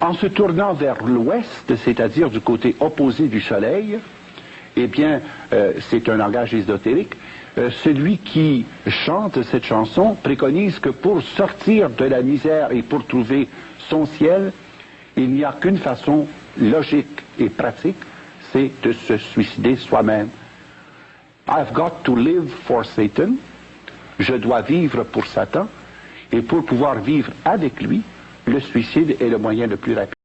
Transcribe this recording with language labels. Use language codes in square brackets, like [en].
[fr] En se tournant vers l'ouest, c'est-à-dire du côté opposé du soleil, eh bien, c'est un langage ésotérique, celui qui chante cette chanson préconise que pour sortir de la misère et pour trouver son ciel, il n'y a qu'une façon logique et pratique, c'est de se suicider soi-même. [en] I've got to live for Satan. [fr] Je dois vivre pour Satan. Et pour pouvoir vivre avec lui, le suicide est le moyen le plus rapide.